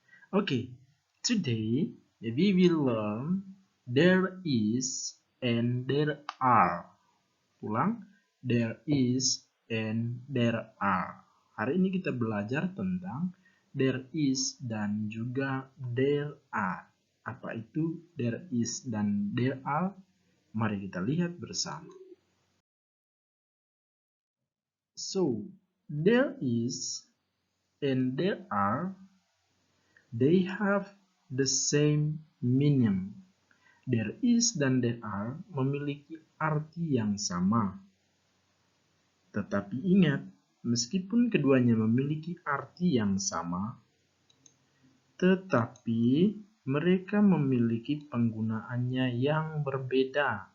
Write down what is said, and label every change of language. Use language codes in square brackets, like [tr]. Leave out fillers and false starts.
[en] Okay, today we will learn there is and there are. [id] Ulang, [en] there is and there are. [id] Hari ini kita belajar tentang there is dan juga there are. Apa itu there is dan there are? Mari kita lihat bersama. [en] So, there is and there are, they have the same meaning. [id] There is dan there are memiliki arti yang sama. Tetapi ingat, meskipun keduanya memiliki arti yang sama, tetapi mereka memiliki penggunaannya yang berbeda.